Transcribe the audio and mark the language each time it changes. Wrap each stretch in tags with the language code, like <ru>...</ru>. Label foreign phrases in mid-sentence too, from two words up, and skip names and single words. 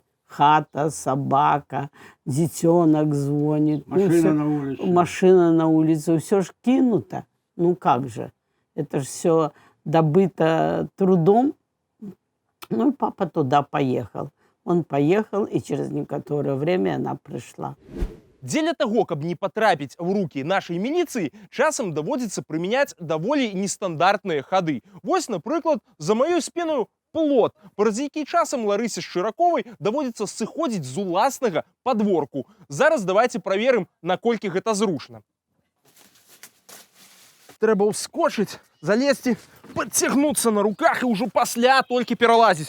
<ru>Хата, собака, детенок звонит. Машина на улице. Машина на улице, все ж кинуто. Ну как же, это же все добыто трудом. Ну и папа туда поехал. Он поехал, и через некоторое время она пришла.</ru> <be>Дзеля таго, каб не патрапіць у рукі нашай міліцыі, часам даводзіцца прымяняць даволі нестандартныя хады. Вось, напрыклад, за маёй спінаю плот, праз які часам Ларысе Шчыраковай даводзіцца сыходзіць з уласнага падворку. Зараз давайте праверым, наколькі гэта зручна. Трэба ўскочыць, залезці, подцягнуцца на руках і ўжо пасля толькі пералазіць.</be>